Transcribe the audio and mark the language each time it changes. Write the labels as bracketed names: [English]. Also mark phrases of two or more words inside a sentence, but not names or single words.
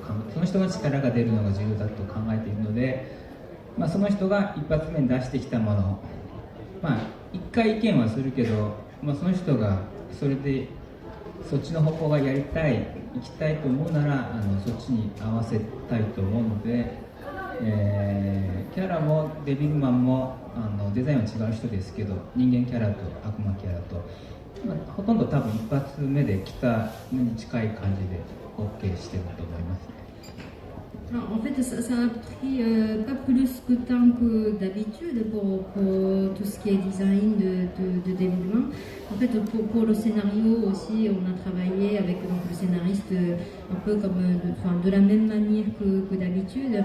[Japanese] その人の力が出るのが重要だと考えているので、その人が一発目に出してきたもの、一回意見はするけど、その人がそれでそっちの方向がやりたい行きたいと思うならそっちに合わせたいと思うので、キャラもデビルマンもデザインは違う人ですけど人間キャラと悪魔キャラとほとんど多分一発目で来たのに近い感じで OK してると思いますね。 [French] Alors, en fait, ça a pris pas plus de temps que d'habitude pour tout ce qui est design de développement. En fait, pour le scénario aussi, on a travaillé avec donc, le scénariste un peu comme de la même manière que d'habitude.